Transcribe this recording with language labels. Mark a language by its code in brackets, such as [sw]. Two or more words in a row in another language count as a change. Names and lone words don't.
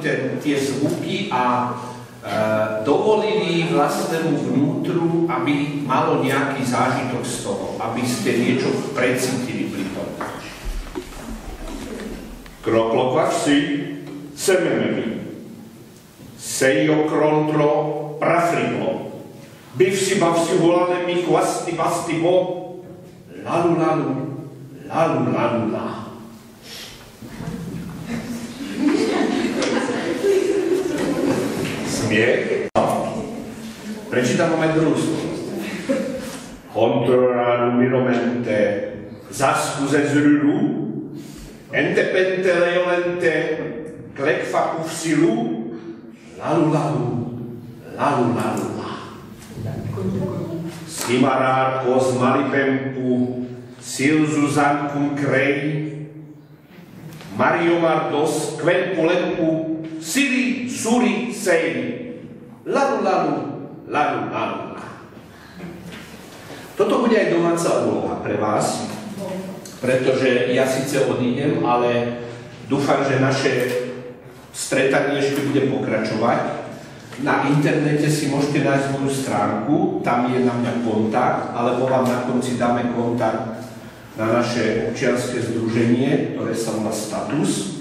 [sk] tie zvuky a dovolili vlastnému vnútru, aby malo nejaký zážitok z toho, aby ste niečo precítili pri tom. Kroklokvaši, semenemi, sejo krontro, prafriklo, bivsi bavsi volanemi, kvasti vasti bo, lalu lalu, lalu lalu la. Smiech. Prečítam vám aj druhú slovo. Controraru miromente, zaskuze zruru, ente pente leolente, klekfa ufsilu, lalu lalu, lalu lalu la. Simarar kos malipempu, silzu zankum krej, Mario Mardos, kvenpu lempu, siri, suri, sejri. Lalu, lalu, lalu, lalu. Toto bude aj domáca úloha pre vás, pretože ja síce odídem, ale dúfam, že naše stretanie ešte bude pokračovať. Na internete si môžete nájsť moju stránku, tam je na mňa kontakt, alebo vám na konci dáme kontakt na naše občianske združenie, ktoré sa volá Status.